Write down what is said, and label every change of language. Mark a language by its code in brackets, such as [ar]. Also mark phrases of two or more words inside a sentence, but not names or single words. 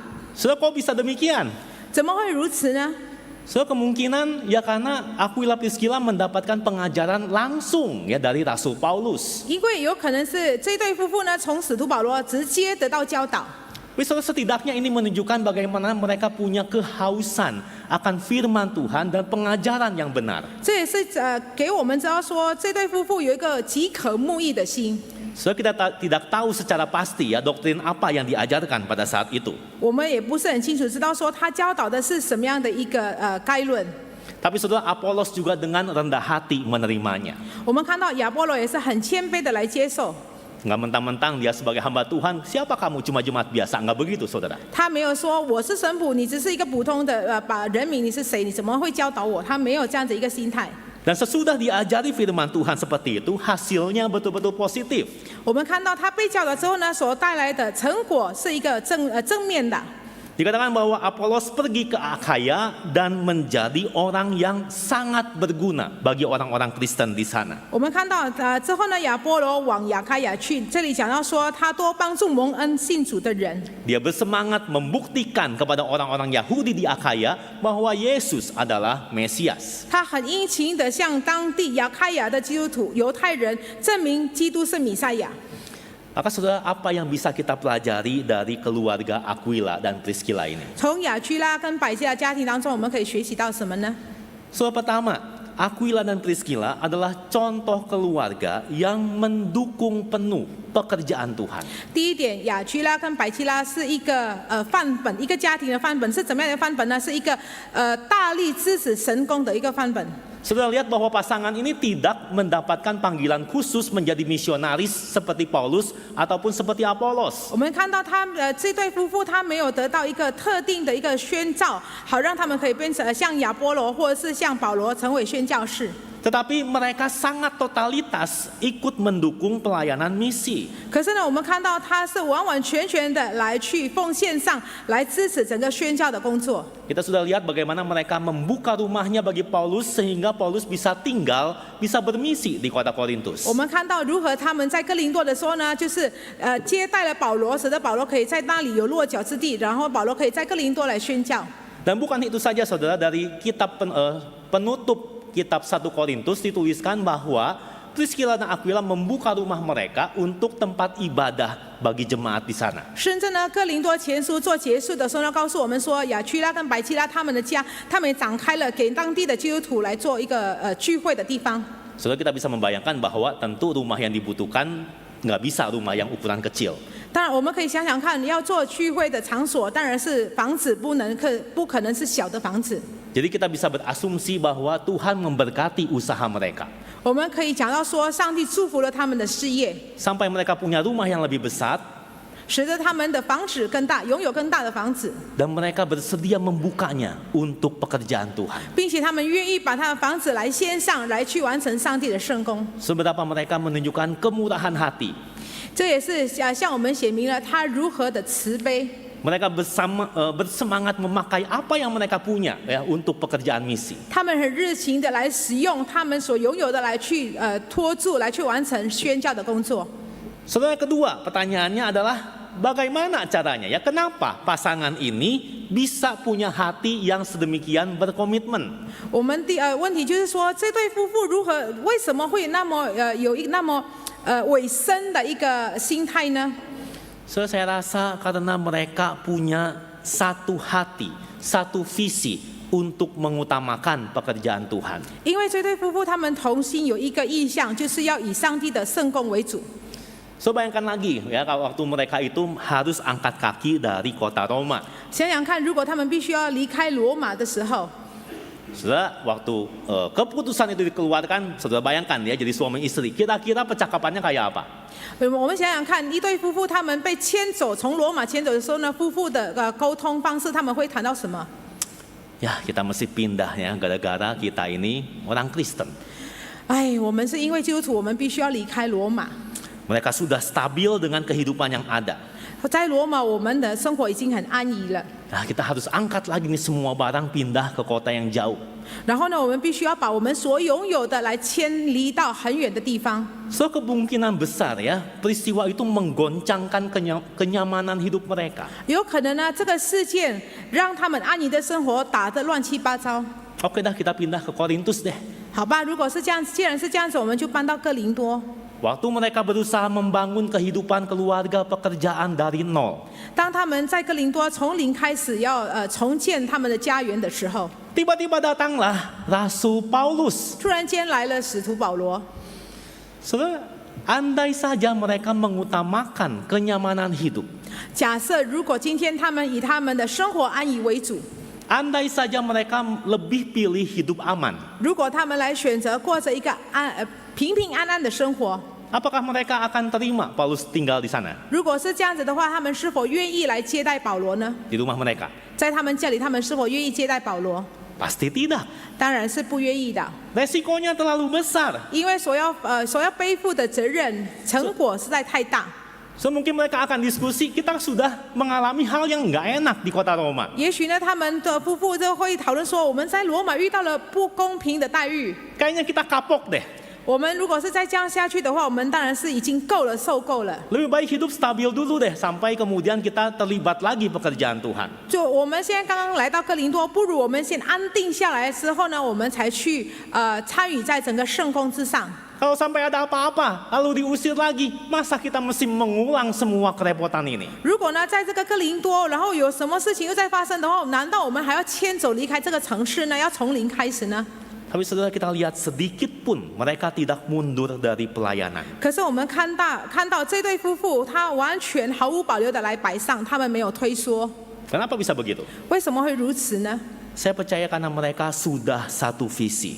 [id] Saudara, kok bisa demikian? [zh] 怎么会如此呢？ [id] So kemungkinan ya karena Aquila Priscilla mendapatkan pengajaran langsung ya dari Rasul Paulus. [zh] 因为有可能是这对夫妇呢，从使徒保罗直接得到教导。 [id] Saudara, setidaknya ini menunjukkan bagaimana mereka punya kehausan akan firman Tuhan dan pengajaran yang benar. [zh] 这也是给我们知道说，这对夫妇有一个饥渴慕义的心。 [id] So kita tidak tahu secara pasti ya doktrin apa yang diajarkan pada saat itu. [zh] 我们也不是很清楚知道说他教导的是什么样的一个概论。 [id] Tapi saudara, Apolos juga dengan rendah hati menerimanya. [zh] 我们看到亚波罗也是很谦卑的来接受。 [id] Nggak mentang-mentang dia sebagai hamba Tuhan, siapa kamu cuma jemaat biasa? Nggak begitu saudara. [zh] 他没有说我是神父，你只是一个普通的人民，你是谁？你怎么会教导我？他没有这样子一个心态。 [id] Dan sesudah diajari firman Tuhan seperti itu, hasilnya betul-betul positif. [zh] 我们看到他被教导之后呢，所带来的成果是一个正面的。 [id] Dikatakan bahwa Apolos pergi ke Akhaya dan menjadi orang yang sangat berguna bagi orang-orang Kristen di sana. [zh] 我们看到之后呢，亚波罗往亚开亚去，这里讲到说他多帮助蒙恩信主的人。 [id] Dia bersemangat membuktikan kepada orang-orang Yahudi di Akhaya bahwa Yesus adalah Mesias. [zh] 他很殷勤地向当地亚开亚的基督徒、犹太人证明基督是弥赛亚。 [id] Maka saudara, apa yang bisa kita pelajari dari keluarga Aquila dan Priscilla ini? [zh] 从亚居拉跟百基拉家庭当中，我们可以学习到什么呢？ [id] Pertama, Aquila dan Priscilla adalah contoh keluarga yang mendukung penuh pekerjaan Tuhan. [zh] 第一点，亚居拉跟百基拉是一个范本，一个家庭的范本是怎么样的范本呢？是一个大力支持神工的一个范本。 [id] Saudara lihat bahwa pasangan ini tidak mendapatkan panggilan khusus menjadi misionaris seperti Paulus ataupun seperti Apolos. [zh] 我们看到这对夫妇，他没有得到一个特定的一个宣召，好让他们可以变成像亚波罗或者是像保罗成为宣教士。 [id] Tetapi mereka sangat totalitas ikut mendukung pelayanan misi. [zh] 可是呢，我们看到他是完完全全的来去奉献上来支持整个宣教的工作。 [id] Kita sudah lihat bagaimana mereka membuka rumahnya bagi Paulus sehingga Paulus bisa tinggal, bisa bermisi di kota Korintus. [zh] 我们看到如何他们在哥林多的时候呢，就是接待了保罗，使得保罗可以在那里有落脚之地，然后保罗可以在哥林多来宣教。 [id] Dan bukan itu saja saudara, dari kitab penutup kitab 1 Korintus dituliskan bahwa Priscilla dan Aquila membuka rumah mereka untuk tempat ibadah bagi jemaat di sana. [zh] 甚至呢，哥林多前书做结束的时候呢，告诉我们说，亚居拉跟百基拉他们的家，他们也展开了给当地的基督徒来做一个聚会的地方。 [id] Saudara, kita bisa membayangkan bahwa tentu rumah yang dibutuhkan nggak bisa rumah yang ukuran kecil. [zh] 当然，我们可以想想看，要做聚会的场所，当然是房子不可能是小的房子。 [id] Jadi kita bisa berasumsi bahwa Tuhan memberkati usaha mereka. [zh] 我们可以讲到说，上帝祝福了他们的事业， [id] Sampai mereka punya rumah yang lebih besar [zh] 使得他们的房子更大，拥有更大的房子， [id] dan mereka bersedia membukanya untuk pekerjaan Tuhan. [zh] 并且他们愿意把他的房子来献上，来去完成上帝的圣工。 [id] Seberapa mereka menunjukkan kemurahan hati. [zh] 这也是向我们写明了他如何的慈悲。 [id] Mereka bersemangat memakai apa yang mereka punya ya untuk pekerjaan misi. [zh] 他们很热情的来使用他们所拥有的来去托住，来去完成宣教的工作。 [id] Saudara, kedua pertanyaannya adalah bagaimana caranya ya? Kenapa pasangan ini bisa punya hati yang sedemikian berkomitmen? [zh] 我们问题就是说，这对夫妇为什么会那么有那么委身的一个心态呢？ [id] So, saya rasa karena mereka punya satu hati, satu visi untuk mengutamakan pekerjaan Tuhan. [zh] 因为这对夫妇他们同心有一个意向，就是要以上帝的圣工为主。 [id] So, bayangkan lagi ya, kalau waktu mereka itu harus angkat kaki dari kota Roma. [zh] 想想看，如果他们必须要离开罗马的时候， [id] Saudara, waktu keputusan itu dikeluarkan, saudara bayangkan ya, jadi suami istri. Kira-kira percakapannya kayak apa? [zh] 我们想想看，一对夫妇他们被牵走，从罗马牵走的时候呢，夫妇的沟通方式，他们会谈到什么？ [id] Ya, kita mesti pindah ya, gara-gara kita ini orang Kristen. [zh] 哎，我们是因为基督徒，我们必须要离开罗马。 [id] Mereka sudah stabil dengan kehidupan yang ada. [zh] 在罗马，我们的生活已经很安逸了。 [id] Nah, kita harus angkat lagi nih semua barang pindah ke kota yang jauh. [zh] 然后呢，我们必须要把我们所拥有的来迁离到很远的地方。 [id] So, kemungkinan besar ya, peristiwa itu menggoncangkan kenyamanan hidup mereka. [zh] 有可能呢，这个事件让他们安逸的生活打得乱七八糟。 [id] Oke dah, kita pindah ke Korintus deh. [zh] 好吧，如果是这样，既然是这样子，我们就搬到哥林多。 [id] Waktu mereka berusaha membangun kehidupan keluarga pekerjaan dari nol. [zh] 当他们在哥林多从零开始要重建他们的家园的时候， [id] Tiba-tiba datanglah Rasul Paulus. [zh] 突然间来了使徒保罗。 [id] Saudara, andai saja mereka mengutamakan kenyamanan hidup. [zh] 假设如果今天他们以他们的生活安逸为主， [id] Andai saja mereka lebih pilih hidup aman. [zh] 如果他们来选择过着一个平平安安的生活， [id] Apakah mereka akan terima Paulus tinggal di sana? [zh] 如果是这样子的话，他们是否愿意来接待保罗呢？ [id] Di rumah mereka? [zh] 在他们这里，他们是否愿意接待保罗？ [id] Pasti tidak. [zh] 当然是不愿意的， [id] Resikonya terlalu besar. [zh] 因为所要背负的责任成果实在太大。 [id] So mungkin mereka akan diskusi, kita sudah mengalami hal yang nggak enak di kota Roma. [zh] 也许呢，他们的夫妇就会讨论说，我们在罗马遇到了不公平的待遇。 [id] Kayaknya kita kapok deh. [zh] 我们如果是再这样下去的话，我们当然是已经够了，受够了。 [id] Lebih baik hidup stabil dulu deh, sampai kemudian kita terlibat lagi pekerjaan Tuhan. [zh] 就我们现在刚刚来到哥林多，不如我们先安定下来之后呢，我们才去参与在整个圣工之上。 [id] Kalau sampai ada apa-apa, lalu diusir lagi, masa kita mesti mengulang semua kerepotan ini? [zh] 如果呢，在这个哥林多，然后有什么事情又在发生的话，难道我们还要迁走离开这个城市呢？要从零开始呢？ [id] Tapi saudara, kita lihat sedikit pun mereka tidak mundur dari pelayanan. [zh] 可是我们看到这对夫妇，他完全毫无保留的来摆上，他们没有退缩。 [id] Kenapa bisa begitu? [zh] 为什么会如此呢？ [id] Saya percaya karena mereka sudah satu visi.